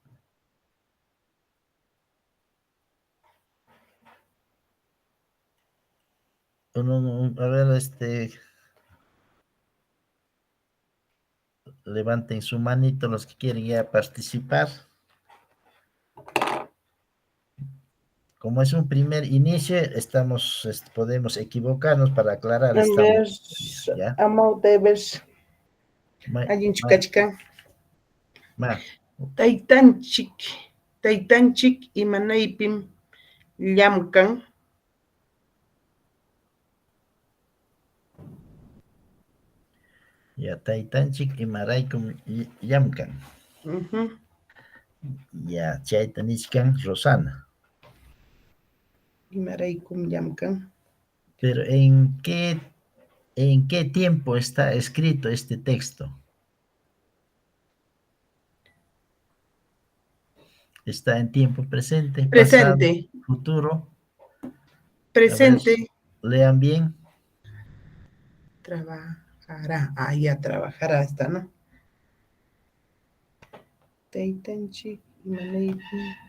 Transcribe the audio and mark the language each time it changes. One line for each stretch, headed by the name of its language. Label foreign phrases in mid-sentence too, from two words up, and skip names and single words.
Spanish: A ver, levanten su manito los que quieren ya participar. como es un primer inicio, podemos equivocarnos para aclarar. A ver, ¿ya? amauta, a ver, Ma-
Quechua: allin ma- chukachka. ma- Taytanchik imanaypim llamkan. Ya, taytanchik imaraykum llamkan. Ujú. Ya, chayta nishkan Rosana. Imaraykum llamkan.
Spanish: Pero ¿en qué tiempo está escrito este texto? ¿Está en tiempo presente, pasado, Presente, futuro? A ver, presente. lean bien. Trabajará. Ah, ya trabajará esta, ¿no?
Quechua: Taytanchik imanaypim.